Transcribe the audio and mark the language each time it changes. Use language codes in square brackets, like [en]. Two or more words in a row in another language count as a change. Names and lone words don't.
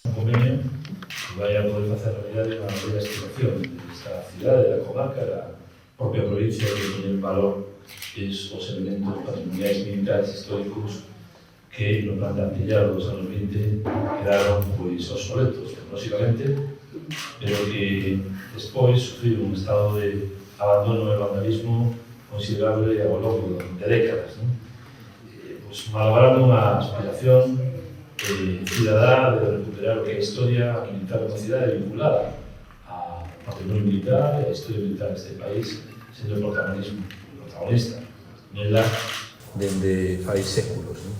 [es] Un convenio que vaya a poder hacer realidad una mayor estimación de esta ciudad, de la comarca, de la propia provincia, que pone en valor esos elementos patrimoniales militares históricos que no plantean ya los años 20 quedaron pues obsoletos tecnológicamente, [gl] pero que despois sufriron un estado de abandono e vandalismo considerable ao longo de décadas, ¿no? Pues malogrando unha aspiración cidadá de recuperar o que é a historia militar da cidade vinculada ao patrimonio militar e a historia militar deste país, sendo o protagonista nela dende fai séculos, ¿no?